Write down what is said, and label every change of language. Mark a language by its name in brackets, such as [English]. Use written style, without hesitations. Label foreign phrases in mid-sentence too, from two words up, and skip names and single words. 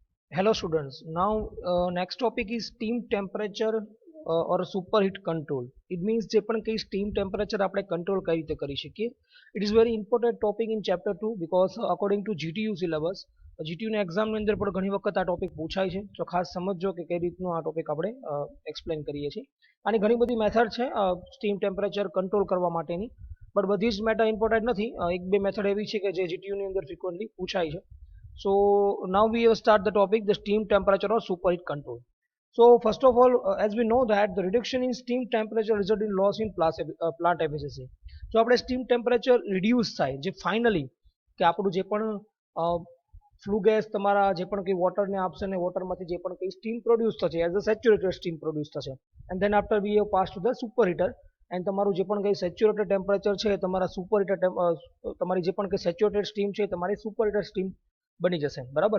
[English] Hello students. Now next topic is steam temperature or superheat control. It means [Gujarati] જે પણ કઈ [English] steam temperature [Gujarati] આપણે control કઈ રીતે કરી શકીએ. [English] It is very important topic in chapter 2 because according to GTU syllabus [Gujarati] GTU ના એક્ઝામ ની અંદર પણ ઘણી વખત આ ટોપિક પૂછાય છે. તો ખાસ સમજજો કે કઈ રીતનું આ ટોપિક આપણે એક્સપ્લેન કરીએ છીએ. આની ઘણી બધી મેથડ છે [English] steam temperature control [Gujarati] કરવા માટેની. બટ બધી જ મેથડ ઇમ્પોર્ટન્ટ નથી. એક બે મેથડ એવી છે કે જે GTU ની અંદર ફ્રીક્વન્ટલી પૂછાય છે. [English] So now we will start the topic, the steam temperature or superheat control. So first of all, as we know that the reduction in steam temperature result in loss in plant efficiency. [Gujarati] So આપણે [English] steam temperature reduce [Gujarati] થાય જે finally કે આપણું જે પણ [English] flue gas [Gujarati] તમારા જે પણ કંઈ વોટરને આપશે ને વોટરમાંથી જે પણ કંઈ [English] steam produce [Gujarati] થશે [English] as a saturated steam produce [Gujarati] થશે [English] and then after we have pass to the super heater and [Gujarati] તમારું જે પણ કંઈ [English] saturated temperature [Gujarati] છે તમારા [English] super heater [Gujarati] તમારી જે પણ કંઈ [English] saturated steam [Gujarati] છે તમારી [English] super heater steam [Gujarati] બની જશે બરાબર.